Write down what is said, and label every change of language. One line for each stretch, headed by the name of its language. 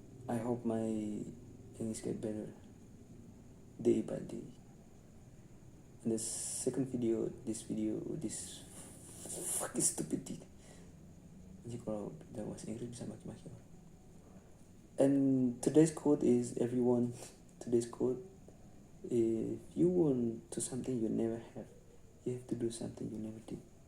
English: I hope my English get better day by day. And the second video, this fucking stupidity.
Indonesian: Jadi kalau udah bahasa Inggris bisa maki-maki.
English: And today's quote, if you want to something you never have, you have to do something you never did.